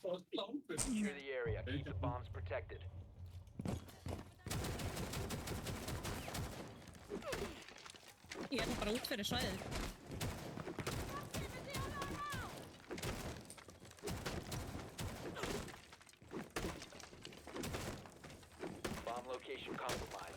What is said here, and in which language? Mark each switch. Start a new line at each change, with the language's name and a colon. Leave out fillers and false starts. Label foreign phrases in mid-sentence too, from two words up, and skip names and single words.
English: Secure the area. Keep the bombs protected.
Icelandic: Ég er bara út fyrir svæðið.
English: Bomb location compromised.